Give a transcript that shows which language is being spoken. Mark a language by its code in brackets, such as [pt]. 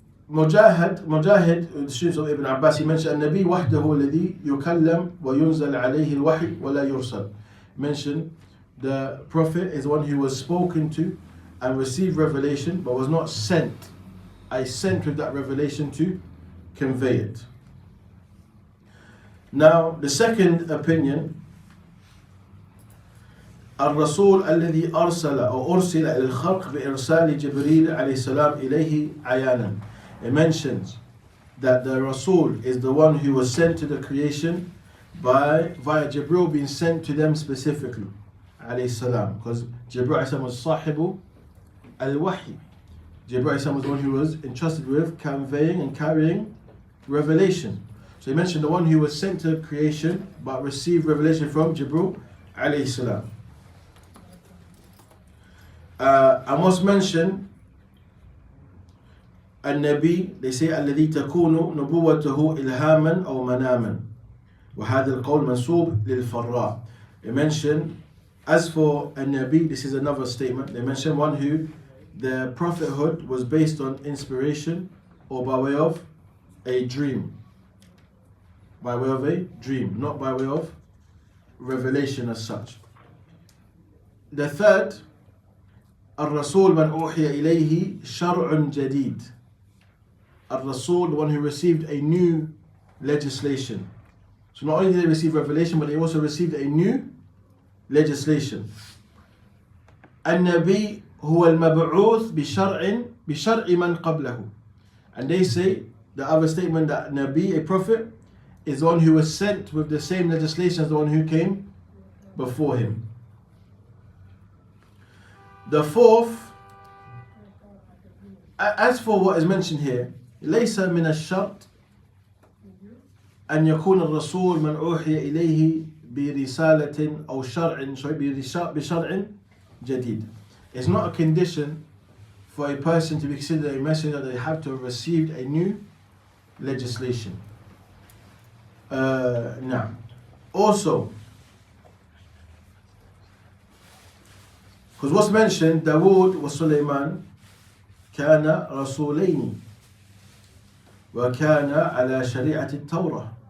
[en] Mujahid, the students of Ibn Abbas, he mentioned [ar] النبي وحده الذي يكلم وينزل عليه الوحي ولا يرسل. [en] Mentioned the Prophet is one who was spoken to and received revelation but was not sent. I sent with that revelation to convey it. Now, the second opinion, [ar] الرسول الذي أرسل أو أرسل إلى الخلق بإرسال جبريل عليه السلام إليه عيانا. [en] It mentions that the Rasul is the one who was sent to the creation via Jibril being sent to them specifically, عليه السلام, because Jibril عليه السلام was [ar] صاحب الوحي. [en] Jibril عليه السلام was the one who was entrusted with conveying and carrying revelation. So he mentioned the one who was sent to creation but received revelation from Jibril alayhi salam. I must mention [ar] النبي, [en] they say [ar] الذي تكون نبوته إلهاما أو مناما وهذا القول منسوب للفراء. [en] They mention, as for النبي, this is another statement. They mention one who the prophethood was based on inspiration or by way of a dream. By way of a dream, not by way of revelation as such. The third, [ar] الرسول من أوحي إليه شرع جديد. [en] الرسول, the one who received a new legislation. So not only did they receive revelation, but they also received a new legislation. [ar] النبي هو المبعوث بشرع من قبله. [en] And they say, the other statement, that Nabi, a prophet, is the one who was sent with the same legislation as the one who came before him. The fourth, as for what is mentioned here, [ar] ليس من الشرط أن يكون الرسول من أوحي إليه برسالة أو بشرع جديد. [en] It's not a condition for a person to be considered a messenger, they have to have received a new legislation. Now, also, because what's mentioned, [ar] Dawood wa Sulaiman كان رسولين وكان على شريعة التوراة.